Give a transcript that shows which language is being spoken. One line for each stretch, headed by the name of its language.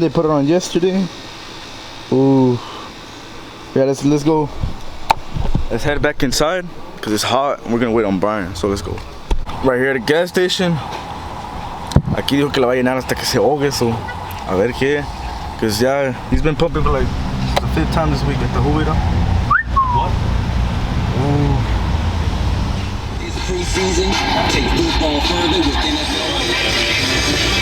English: They put it on yesterday. Ooh. Yeah, let's go. Let's head back inside because it's hot and we're gonna wait on Brian. So let's go. Right here at the gas station.
Spanish: Aquí dijo que la va a llenar hasta que se ahogue, so a ver qué.
English: Cause yeah, he's been pumping for like the 5th time this week at the Jubera. What? Ooh. It's preseason. Take football further with NFL.